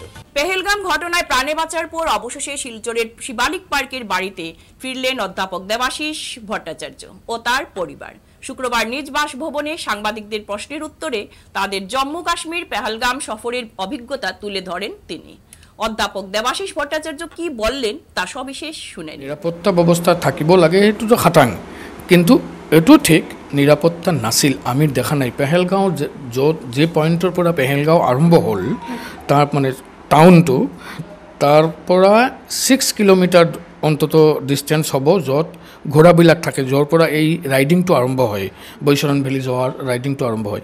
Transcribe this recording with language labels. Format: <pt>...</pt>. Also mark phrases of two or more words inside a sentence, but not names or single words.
<bn>পেহেলগাম ঘটনায় প্রাণে বাঁচার পর অবশেষে শিলচরের শিবালিক পার্কের বাড়িতে ফিরলেন অধ্যাপক দেবাশিস ভট্টাচার্য ও তার পরিবার। শুক্রবার নিজ বাসভবনে সাংবাদিকদের প্রশ্নের উত্তরে তাদের জম্মু কাশ্মীর পেহেলগাম সফরের অভিজ্ঞতা তুলে ধরেন তিনি। অধ্যাপক দেবাশিস ভট্টাচার্য কি বললেন তা সবিশেষ শুনেন।</bn> <as>নিরাপত্তা ব্যবস্থা থাকিব লাগে এটো তো খাটাং, কিন্তু এটো ঠিক নিরাপত্তা নাছিল আমি দেখা নাই। পেহেলগাঁও যে পয়েন্টৰ পৰা পেহেলগাঁও আৰম্ভ হ'ল তাৰ মানে টাউনটো তাৰ পৰা 6 কিলোমিটাৰ অন্তত ডিষ্টেঞ্চ হ'ব, য'ত ঘোঁৰাবিলাক থাকে, য'ৰ পৰা এই ৰাইডিংটো আৰম্ভ হয়, বৈশৰণ ভেলী যোৱাৰ ৰাইডিংটো আৰম্ভ হয়।</as>